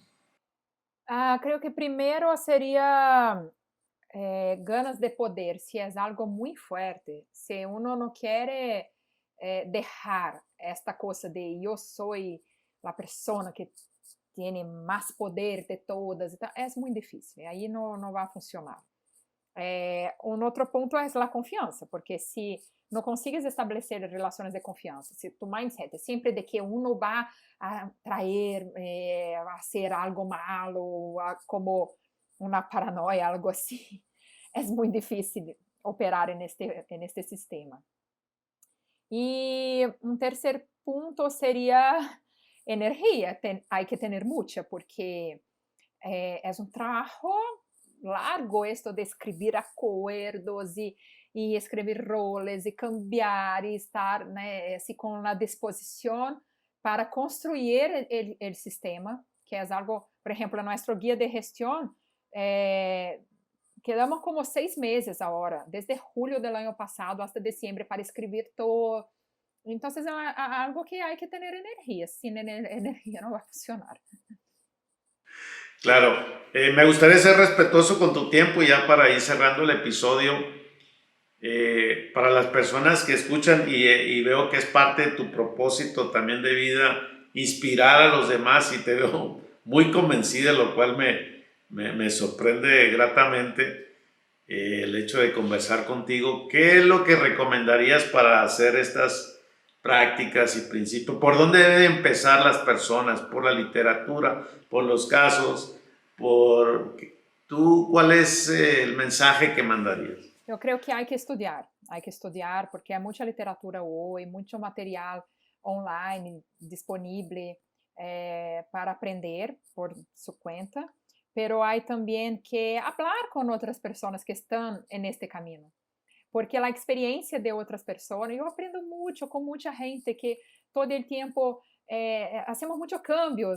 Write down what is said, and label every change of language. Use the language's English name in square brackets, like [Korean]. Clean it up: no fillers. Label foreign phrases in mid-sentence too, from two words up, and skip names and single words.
[Spanish] Creo que primero sería ganas de poder, si es algo muy fuerte, si uno no quiere dejar esta cosa de yo soy la persona que tiene más poder de todas, [Portuguese] então, é muito difícil, aí não vai funcionar. Um outro ponto é a confiança, porque se não consigues estabelecer relações de confiança, se tu mindset é sempre de que uno vai trazer a ser algo malo, como uma paranoia, algo assim, é muito difícil operar neste sistema. E um terceiro ponto seria energia, há que ter muita, porque é um trabalho [Spanish] largo esto [Portuguese] de escrever acordos e escrever roles e cambiar e estar, né, assim, com a disposição para construir o sistema, que é algo, por exemplo, nosso guia de gestão, quedamos como 6 meses agora, desde julho do ano passado até dezembro, para escrever todo. Então, é algo que há que ter energia, sem energia não vai funcionar. [Spanish] Claro, me gustaría ser respetuoso con tu tiempo ya para ir cerrando el episodio. Para las personas que escuchan y veo que es parte de tu propósito también de vida, inspirar a los demás, y te veo muy convencida, lo cual me sorprende gratamente el hecho de conversar contigo. ¿Qué es lo que recomendarías para hacer estas prácticas y principios? ¿Por dónde deben empezar las personas? ¿Por la literatura? ¿Por los casos? ¿Cuál es el mensaje que mandarías? [Portuguese] Eu creio que há que estudar, porque há muita literatura hoje, muito material online disponível para aprender por sua conta, pero há também que falar com outras pessoas que estão neste caminho, porque a experiência de outras pessoas, eu aprendo muito com muita gente que todo o tempo hacemos muitos cambios.